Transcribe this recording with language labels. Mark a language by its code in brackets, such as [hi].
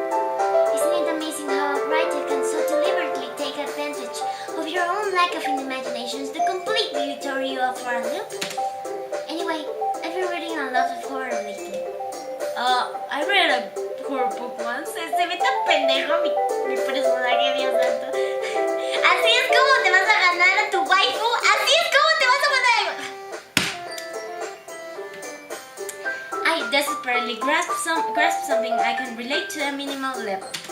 [en] Isn't it amazing how a writer can so deliberately take advantage of your own lack of imaginations to completely throw you off for a loop? Anyway, I've been reading a lot of horror lately. I read a horror book once. [es] Se ve tan pendejo mi personaje, Dios santo. Así es como te vas a ganar a tu waifu. Así es como te vas a ganar. [en] I desperately grasp something I can relate to a minimal level.